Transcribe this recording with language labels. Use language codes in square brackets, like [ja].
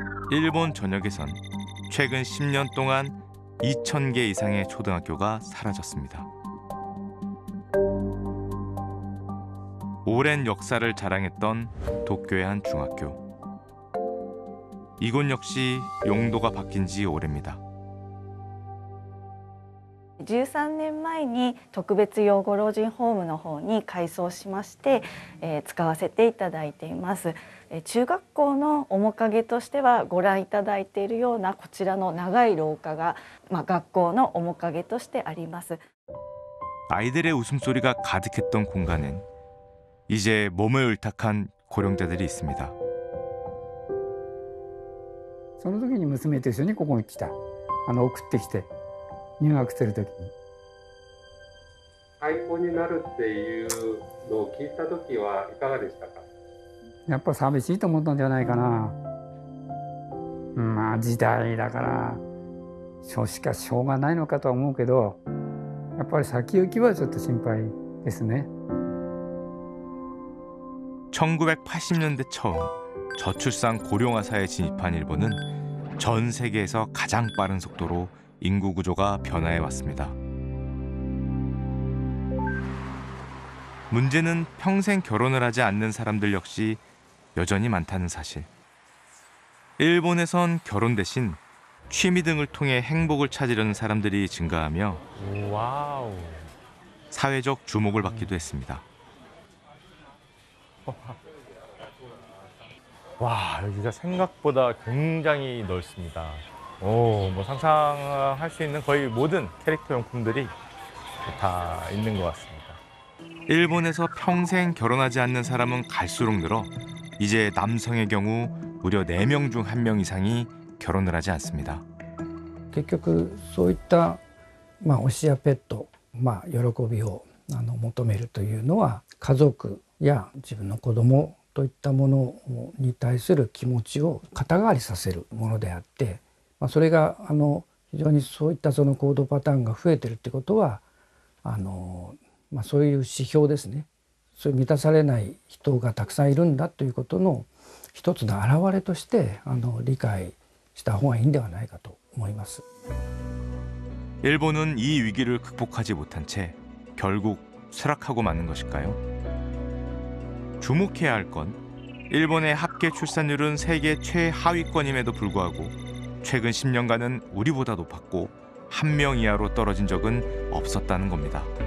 [ko] 일본 전역에선 최근 10년 동안 2,000개 이상의 초등학교가 사라졌습니다. 오랜 역사를 자랑했던 도쿄의 한 중학교. 이곳 역시 용도가 바뀐 지 오래입니다. [ja] 13年前に特別養護老人ホームの方に改装しまして、使わせていただいています。中学校の面影としてはご覧いただいているようなこちらの長い廊下が、学校の面影としてあります。 [ko] 아이들의 웃음소리가 가득했던 공간엔 이제 몸을 을탁한 고령자들이 있습니다. [ja] その時に娘と一緒にここに来た。送ってきて入学する時に。廃校になるっていうのを聞いた時はいかがでしたか？やっぱ寂しいと思ったんじゃないかな。時代だからしょうがないのかとは思うけど、やっぱり先行きはちょっと心配ですね。 [ko] 1980년대 처음 저출산 고령화 사회에 진입한 일본은 전 세계에서 가장 빠른 속도로 인구 구조가 변화해 왔습니다. 문제는 평생 결혼을 하지 않는 사람들 역시 여전히 많다는 사실. 일본에선 결혼 대신 취미 등을 통해 행복을 찾으려는 사람들이 증가하며 와우. 사회적 주목을 받기도 했습니다. 와, 여기가 생각보다 굉장히 넓습니다. 뭐 상상할 수 있는 거의 모든 캐릭터 용품들이 다 있는 것 같습니다. 일본에서 평생 결혼하지 않는 사람은 갈수록 늘어 이제 남성의 경우 무려 4명 중 1명 이상이 결혼을 하지 않습니다. [ja] 結局そういった、推しやペット、喜びを求めるというのは家族や自分の子供といったものに対する気持ちを肩代わりさせるものであって、それが非常にそういったその行動パターンが増えてるってことはそういう指標ですね。そういう満たされない人がたくさんいるんだということの一つの表れとして理解した方がいいんではないかと思います。 [ko] 일본은 이 위기를 극복하지 못한 채 결국 쇠락하고 마는 것일까요? 주목해야 할 건 일본의 합계 출산율은 세계 최하위권임에도 불구하고 최근 10년간은 우리보다 높았고 1명 이하로 떨어진 적은 없었다는 겁니다.